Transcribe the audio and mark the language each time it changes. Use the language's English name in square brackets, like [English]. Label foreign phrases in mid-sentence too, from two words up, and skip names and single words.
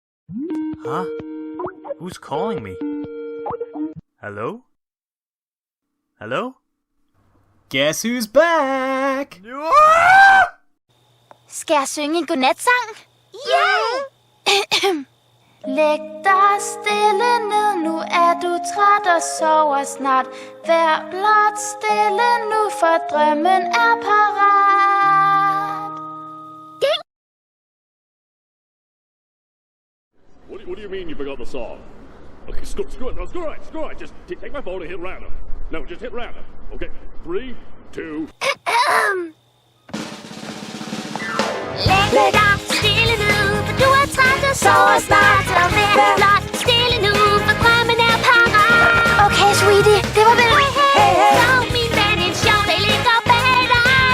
[English] Huh? Who's calling me? Hello? Hello? Guess who's back? [Danish] Skal jeg synge en godnatsang? Ja! Læg dig stille ned, nu er du træt og sover snart. Vær blot stille nu, for drømmen er parat. [English] What do you mean you forgot the song? Okay, screw it. Just take my phone and hit random. No, just hit random. Okay, 3, 2... [Danish] Læg dig stille nu, for du er træt og sover snart. Så vær blot stille nu, for drømmen er parat. [English] Okay, sweetie, [Danish] det var vel. Så min ven, en sjov dag ligger bag dig.